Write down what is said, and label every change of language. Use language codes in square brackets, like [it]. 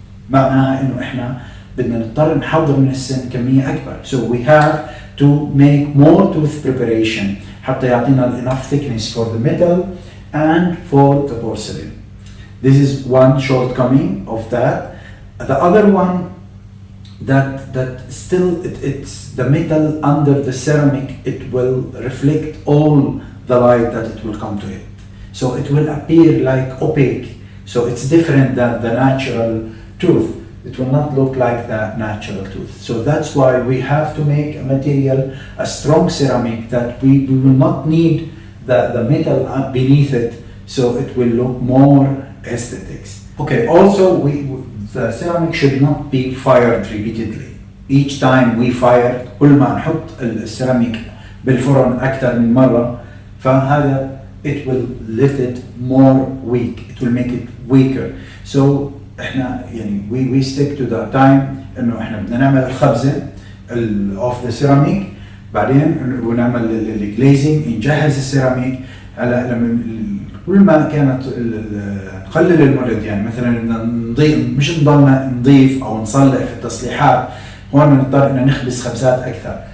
[ar] معناها انه احنا بدنا نضطر نحضر من السن كمية اكبر. [en] So we have to make more tooth preparation حتى يعطينا enough thickness for the metal and for the porcelain. This is one shortcoming of that. The other one, that still it's the metal under the ceramic, it will reflect all the light that it will come to it. So it will appear like opaque. So it's different than the natural tooth. It will not look like the natural tooth. So that's why we have to make a material, a strong ceramic, that we will not need the metal beneath it, so it will look more aesthetics. Okay, also the ceramic should not be fired repeatedly. Each time we fire, كل ما نحط السيراميك بالفرن أكثر من مرة، فهذا it will let it more weak. It will make it weaker. [ar] So احنا يعني we stick to the time انه احنا بدنا نعمل الخبزة of the ceramic، بعدين ونعمل الجليزنج، نجهز السيراميك. هلا لما كل ما كانت نقلل المرض، يعني مثلا بدنا نضيف، مش نضلنا نضيف او نصلح في التصليحات، هون نضطر ان نخبز خبزات اكثر.